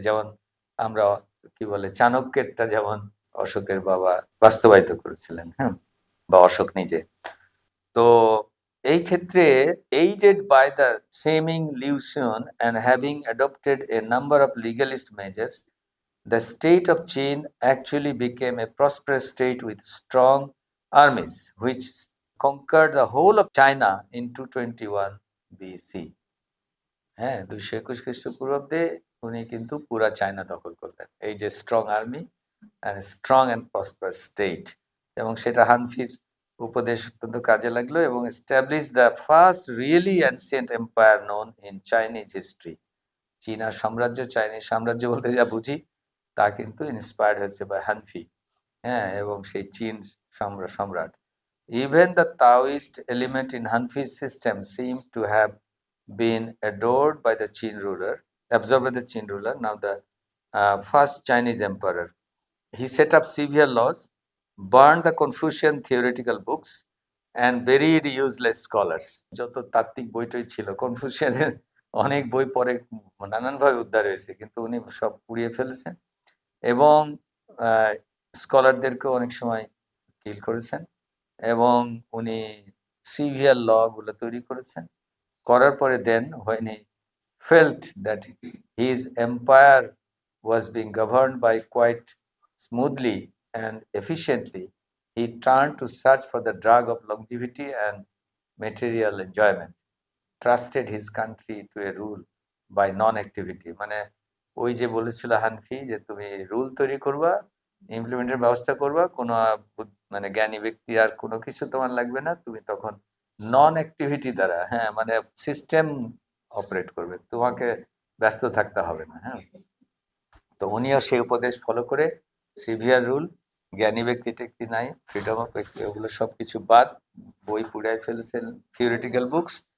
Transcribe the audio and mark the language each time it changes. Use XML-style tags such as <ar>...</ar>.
<bn>যেমন আমরা কি বলে চাণক্যেরটা যেমন অশোকের বাবা বাস্তবায়িত করেছিলেন, বা অশোক নিজে। তো এই ক্ষেত্রে</bn> <en>aided by the shaming Liu Xun and having adopted a number of legalist measures, the state of Qin actually became a prosperous state with strong armies which conquered the whole of China in 221 BC.</en> <bn>221 খ্রিস্টপূর্বাব্দে উনি কিন্তু পুরা China দখল করলেন, এই যে strong army and strong and prosperous state. এবং সেটা হানফির উপদেশ অত্যন্ত কাজে লাগলো এবং</bn> <en>Establish the first really ancient empire known in Chinese history.</en> <bn>চীনা সাম্রাজ্য, চাইনিজ সাম্রাজ্য বলতে যা বুঝি তা কিন্তু ইন্সপায়ার্ড হয়েছে বাই হানফি, এবং সেই চীন সম্রাট।</bn> <en>Even the Taoist element in Hanfi's system seemed to have been adored by the Qin ruler, absorbed by the Qin ruler, now the first Chinese emperor. He set up severe laws, burned the Confucian theoretical books, and buried useless scholars.</en> <bn>যত তাত্ত্বিক বইটই ছিল, কনফুসিয়ানের অনেক বই পরে নানানভাবে উদ্ধার হয়েছে, কিন্তু উনি সব পুড়িয়ে ফেলেছেন এবং স্কলারদেরকেও অনেক সময় কিল করেছেন এবং উনি সিভিয়ার ল গুলো তৈরি করেছেন। করার পরে দেন</bn> <en>when he felt that his empire was being governed by quite smoothly and efficiently, he turned to search for the drug of longevity and material enjoyment, trusted his country to a rule by non-activity.</en> <bn>মানে ওই যে বলেছিল হানফি যে তুমি rule তৈরি করবা ইমপ্লিমেন্টের ব্যবস্থা করবা, কোনো মানে জ্ঞানী ব্যক্তি আর কোনো কিছু তোমার লাগবে না, তুমি তখন নন অ্যাক্টিভিটি দ্বারা, হ্যাঁ, মানে সিস্টেম অপারেট করবে, তোমাকে ব্যস্ত থাকতে হবে না। হ্যাঁ, তো উনিও সেই উপদেশ ফলো করে সিভিয়ার রুল, জ্ঞানী ব্যক্তি টেক্তি নাই, ফ্রিডম অফ ব্যক্তি, ওগুলো সব কিছু বাদ, বই পুড়ায় ফেলছেন, থিওরিটিক্যাল বুকস</bn>